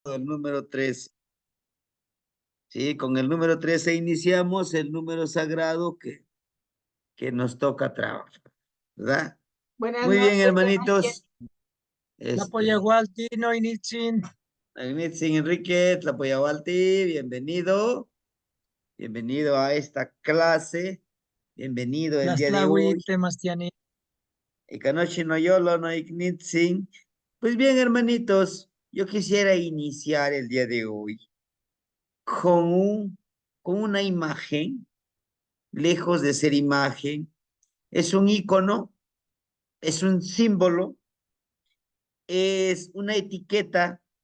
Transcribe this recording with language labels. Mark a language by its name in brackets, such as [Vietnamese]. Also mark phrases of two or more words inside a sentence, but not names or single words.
[Spanish] el número 13. Sí, con el número 13 iniciamos el número sagrado que nos toca trabajar, ¿verdad? Buenas Muy bien, noches, Enrique. hermanitos. [Nahuatl languages] Tlapoyahualti, Noinitzin. Magnitzin Enrique Tlapoyahualti, bienvenido. [Spanish] Bienvenido a esta clase. Bienvenido el día de Tlaxtlahui, hoy. Temastiani. [Nahuatl languages] Ikanochi no yolo no iknitzin. [Spanish] Pues bien, hermanitos, yo quisiera iniciar el día de hoy con con una imagen, lejos de ser imagen, es un icono, es un símbolo, es una etiqueta,